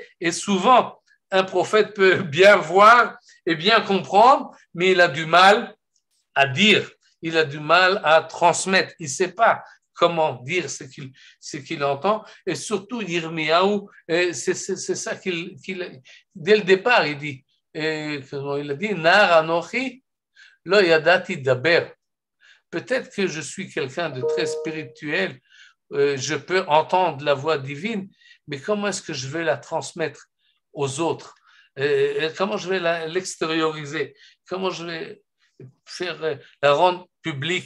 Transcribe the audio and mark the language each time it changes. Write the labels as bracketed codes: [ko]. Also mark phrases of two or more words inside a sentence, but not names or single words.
[fr] Et souvent, un prophète peut bien voir et bien comprendre, mais il a du mal à dire. Il a du mal à transmettre. Il ne sait pas comment dire ce qu'il entend. Et surtout, Yirmiyahu, c'est ça dès le départ, il dit. Il a dit, [he] נער אנכי לא ידעתי דבר. [fr] Peut-être que je suis quelqu'un de très spirituel, je peux entendre la voix divine, mais comment est-ce que je vais la transmettre aux autres? Comment je vais l'extérioriser? Comment je vais la rendre publique?